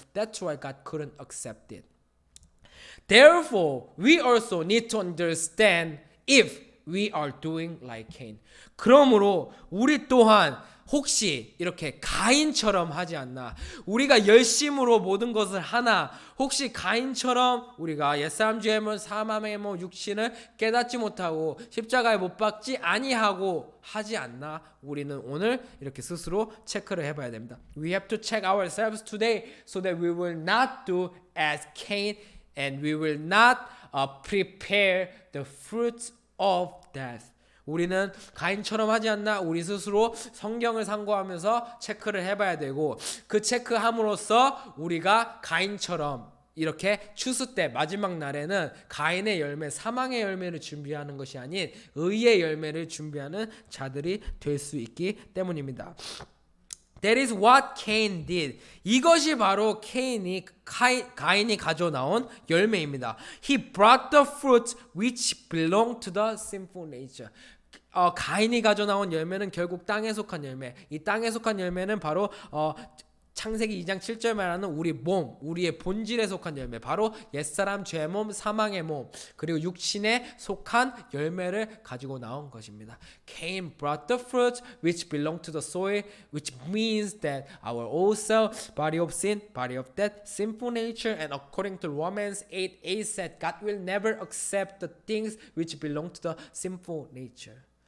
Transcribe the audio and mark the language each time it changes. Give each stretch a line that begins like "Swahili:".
English: That's why God couldn't accept it. Therefore, we also need to understand if we are doing like Cain.
Korean: 그러므로 우리 또한 혹시 이렇게 가인처럼 하지 않나? 우리가 열심으로 모든 것을 하나 혹시 가인처럼 우리가 옛사람 죄의 몸 사망의 몸 육신을 깨닫지 못하고 십자가에 못 박지 아니하고 하지 않나? 우리는 오늘 이렇게 스스로 체크를 해봐야 됩니다.
English: We have to check ourselves today so that we will not do as Cain and we will not prepare the fruits of death.
Korean: 우리는 가인처럼 하지 않나? 우리 스스로 성경을 상고하면서 체크를 해봐야 되고 그 체크함으로써 우리가 가인처럼 이렇게 추수 때 마지막 날에는 가인의 열매, 사망의 열매를 준비하는 것이 아닌 의의 열매를 준비하는 자들이 될 수 있기 때문입니다.
English: That is what Cain did.
Korean: 이것이 바로 가인이 가져나온 열매입니다.
English: He brought the fruit which belong to the sinful nature.
Korean: 가인이 가져나온 열매는 결국 땅에 속한 열매. 이 땅에 속한 열매는 바로 창세기 2장 7절 말하는 우리 몸, 우리의 본질에 속한 열매, 바로 옛사람 죄 몸, 사망의 몸, 그리고 육신에 속한 열매를 가지고 나온 것입니다.
English: Cain brought the fruit which belong to the soil, which means that our old self, body of sin, body of death, sinful nature, and according to Romans 8:8 said, God will never accept the things which belong to the sinful nature.